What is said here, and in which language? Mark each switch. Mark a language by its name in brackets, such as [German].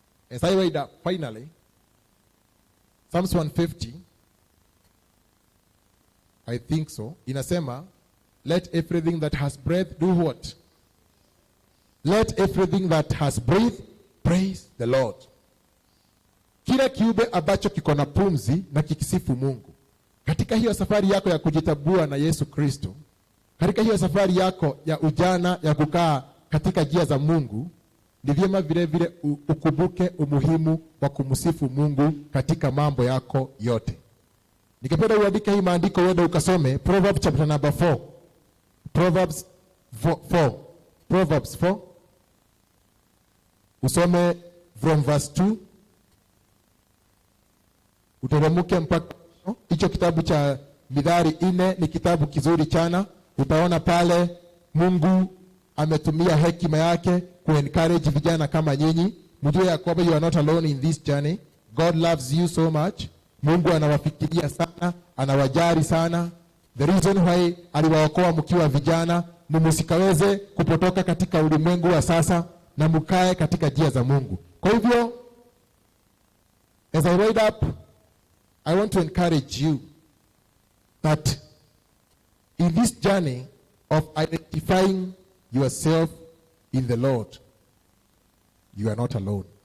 [English] As I read up, finally, Psalms 150, I think so, inasema, let everything that has breath do what? Let everything that has breath praise the Lord. [Swahili] Kila kiumbe ambacho kiko na pumzi na kikisifu Mungu. Katika hiyo safari yako ya kujitabua na Yesu Kristo, katika hiyo safari yako ya ujana ya kukaa katika njia za Mungu, ni vyema vile vile ukumbuke umuhimu wa kumsifu Mungu katika mambo yako yote. Nikipenda uandike hii maandiko uende ukasome Proverbs chapter number 4. [English] Proverbs 4. Proverbs 4. Usome from verse 2. [Swahili] Uteremke mpaka hicho kitabu cha Mithali 4 ni kitabu kizuri chana. Utaona pale Mungu ametumia hekima yake ku-encourage vijana kama nyinyi. [English] Mjue ya kwamba you are not alone in this journey. God loves you so much. Mungu anawafikiria sana, anawajali sana. [Swahili] The reason why aliwaokoa mkiwa vijana ni msikaweze kupotoka katika ulimwengu wa sasa na mkae katika njia za Mungu. [English] Kwa hivyo, as I read up, I want to encourage you that in this journey of identifying yourself in the Lord, you are not alone.